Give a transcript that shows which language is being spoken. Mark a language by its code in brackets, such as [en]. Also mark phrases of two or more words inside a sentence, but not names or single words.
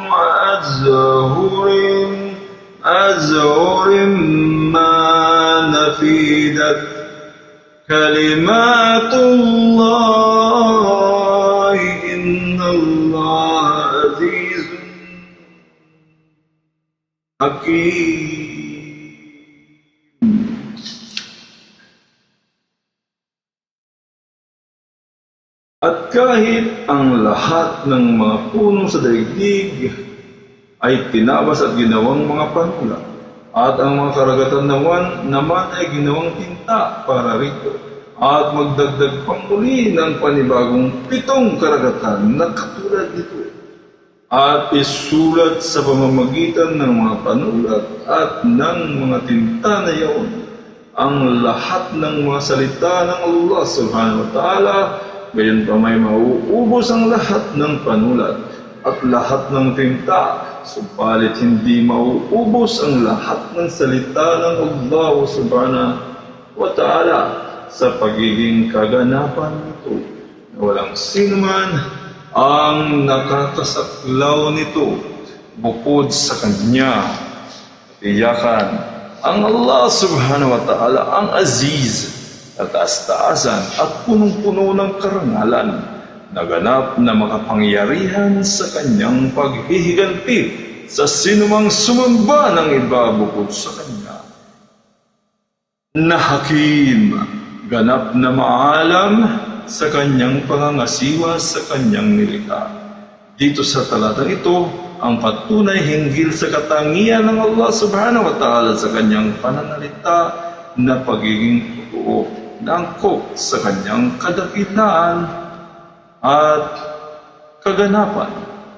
[ar] أبحر ما نفدت كلمات الله إن الله عزيز حكيم. [tl] At kahit ang lahat ng mga puno sa daigdig ay tinabas at ginawang mga panulat, at ang mga karagatan naman ay ginawang tinta para rito, at magdagdag pang muli ng panibagong 7 karagatan na katulad nito, at isulat sa pamamagitan ng mga panulat at ng mga tinta na iyon ang lahat ng mga salita ng Allah [ar] سبحانه وتعالى. [tl] Gayon pa may mauubos ang lahat ng panulat at lahat ng tinta, subalit hindi mauubos ang lahat ng salita ng Allah [ar] سبحانه وتعالى [tl] sa pagiging kaganapan nito, na walang sino man ang nakakasaklaw nito bukod sa Kanya. Tiyakan ang Allah [ar] سبحانه وتعالى [tl] ang aziz, kataas-taasan at punong-puno ng karangalan, naganap na makapangyarihan sa kanyang paghihiganti sa sinumang sumamba ng iba bukod sa kanya, na hakim, ganap na maalam sa kanyang pangangasiwa sa kanyang nilikha. Dito sa talatang ito ang patunay hinggil sa katangian ng Allah [ar] سبحانه وتعالى [tl] sa kanyang pananalita na pagiging totoo, na angkop sa kanyang kadakilaan at kaganapan.